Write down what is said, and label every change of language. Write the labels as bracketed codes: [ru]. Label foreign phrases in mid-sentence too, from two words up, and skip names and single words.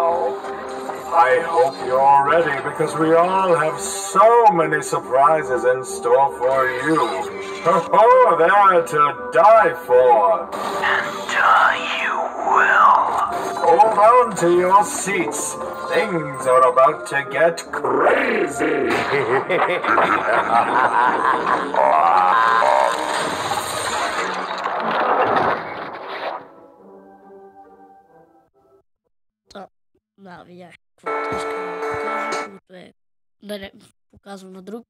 [en] I hope you're ready because we all have so many surprises in store for you. Oh, they're to die for. And die you will. Hold on to your seats. Things are about to get crazy. [bg] Да, видях каквото искам да покажа, което е да не показвам на друг.